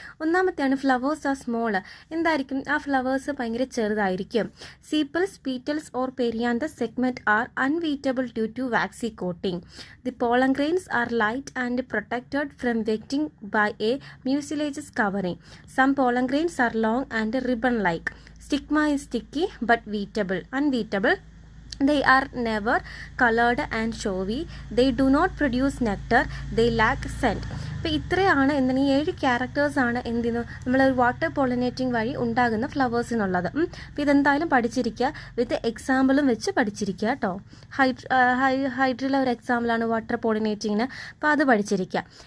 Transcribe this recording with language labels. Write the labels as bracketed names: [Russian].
[Malayalam] ഒന്നാമത്തെയാണ് [English] Flowers are small. [Malayalam] എന്തായിരിക്കും, ആ flowers ഭയങ്കര ചെറുതായിരിക്കും. [English] Sepals, petals or perianths segment are unwettable due to waxy coating. The pollen grains are light and protected from wetting by a mucilages covering. Some pollen grains are long and ribbon like. Stigma is sticky but unwettable. They are never colored and showy. They do not produce nectar. They lack scent. [Malayalam] അപ്പോൾ ഇത്രയാണ് എന്താണ് ഈ 7 ക്യാരക്ടേഴ്സാണ് എന്തിനു നമ്മളൊരു water pollinating വഴി ഉണ്ടാകുന്ന ഫ്ലവേഴ്സിനുള്ളത്. അപ്പോൾ ഇതെന്തായാലും പഠിച്ചിരിക്കുക, വിത്ത് എക്സാമ്പിളും വെച്ച് പഠിച്ചിരിക്കുക കേട്ടോ. ഹൈഡ്രില ഒരു എക്സാമ്പിളാണ് വാട്ടർ പോളിനേറ്റിങ്ങിന്, അപ്പോൾ അത് പഠിച്ചിരിക്കുക.